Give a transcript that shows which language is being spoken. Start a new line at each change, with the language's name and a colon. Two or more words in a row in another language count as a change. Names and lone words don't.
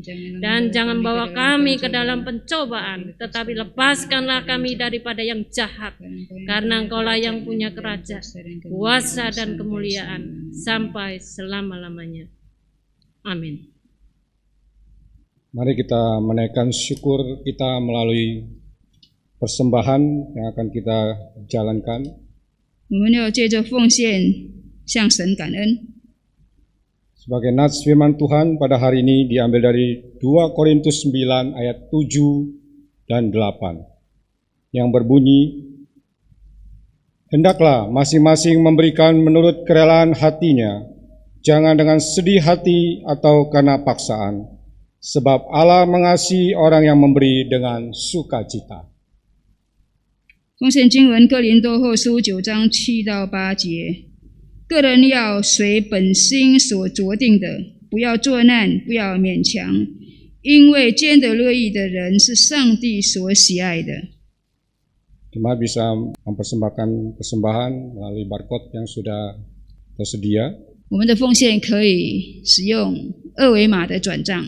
Indonesian: Dan jangan bawa kami ke dalam pencobaan, tetapi lepaskanlah kami daripada yang jahat, karena Engkaulah yang punya kerajaan, kuasa dan kemuliaan sampai selama-lamanya. Amin. Mari kita menaikkan syukur kita melalui persembahan yang akan kita jalankan.
Chinese: 我们要借着奉献向神感恩。
Indonesian: Sebagai nats firman Tuhan pada hari ini diambil dari 2 Korintus 9 ayat 7 dan 8 yang berbunyi, hendaklah masing-masing memberikan menurut kerelaan hatinya, jangan dengan sedih hati atau karena paksaan, sebab Allah mengasihi orang yang memberi dengan sukacita.
Chinese: 奉献经文哥林多后书9章7到8节，个人要随本心所酌定的，不要作难，不要勉强，因为兼得乐意的人是上帝所喜爱的。
Indonesian: Jemaat bisa mempersembahkan persembahan melalui barcode yang sudah tersedia.
Chinese: 我们的奉献可以使用二维码的转账。